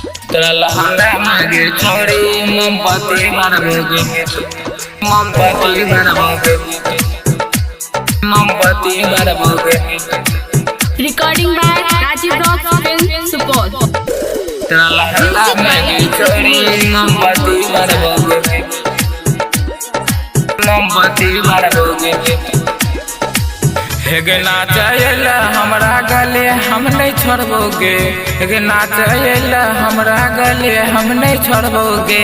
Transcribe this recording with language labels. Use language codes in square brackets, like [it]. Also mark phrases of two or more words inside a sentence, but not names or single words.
[mai] तेरा लहंगा मांगे छोड़ी मोमबत्ती भरबोगे मोमबत्ती भरबोगे मोमबत्ती भरबोगे। [en] Recording by Rajiv Rock Film Support. [mai] तेरा लहंगा मांगे छोड़ी मोमबत्ती भरबोगे मोमबत्ती भरबोगे। हेगे नाचैला हमरा गले हम नहीं छोड़बोगे हेगे नाचैला हमरा गले हम नहीं छोड़बोगे।